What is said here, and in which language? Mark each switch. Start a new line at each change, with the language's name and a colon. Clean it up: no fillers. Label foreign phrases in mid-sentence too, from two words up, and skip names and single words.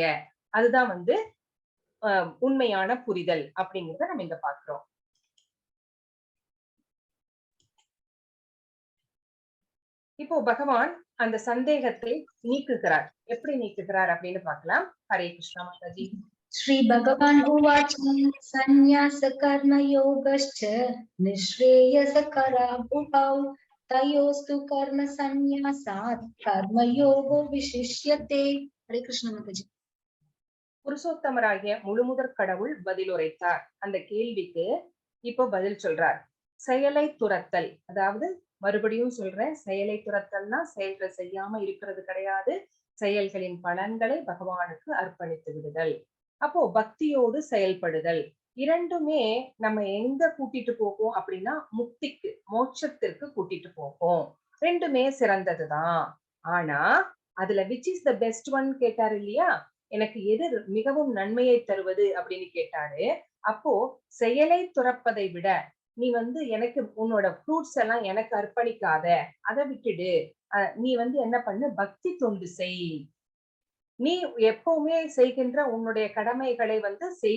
Tamil: அதுதான் வந்து உண்மையான புரிதல் அப்படிங்கிறத நம்ம இங்க பார்க்கிறோம். இப்போ பகவான் அந்த சந்தேகத்தை நீக்குகிறார். எப்படி நீக்குகிறார் அப்படின்னு பார்க்கலாம். ஹரே கிருஷ்ணா மாதாஜி.
Sanskrit: श्री भगवान उवाच संन्यास कर्म योगश्च निःश्रेयसकरावुभौ तयोस्तु कर्म संन्यासात् कर्मयोगो विशिष्यते.
Hindi: हरे कृष्ण माताजी.
Tamil: புருஷோத்தமராகிய முழுமுதற் கடவுள் பதில் உரைத்தார். அந்த கேள்விக்கு இப்போ பதில் சொல்றார். செயலை துரத்தல், அதாவது மறுபடியும் சொல்றேன், செயலை துரத்தல்னா செயல்கள் செய்யாம இருக்கிறது கிடையாது. செயல்களின் பலன்களை பகவானுக்கு அர்ப்பணித்து விடுதல். அப்போ பக்தியோடு செயல்படுதல். இரண்டுமே நம்ம எங்க கூட்டிட்டு போகும் அப்படின்னா முக்திக்கு, மோட்சத்திற்கு கூட்டிட்டு போகும். ரெண்டுமே சிறந்ததுதான். ஆனா அதுல
English: which is the best one
Tamil: கேட்டாரு இல்லையா? எனக்கு எது மிகவும் நன்மையை தருவது அப்படின்னு கேட்டாரு. அப்போ செயலை துறப்பதை விட நீ வந்து எனக்கு உன்னோட ஃப்ரூட்ஸ் எல்லாம் எனக்கு அர்ப்பணிக்காத, அதை விட்டுடு. நீ வந்து என்ன பண்ணு, பக்தி தொண்டு செய். நீ எப்பவுமே செய்கின்ற உன்னுடைய கடமைகளை வந்து செய்.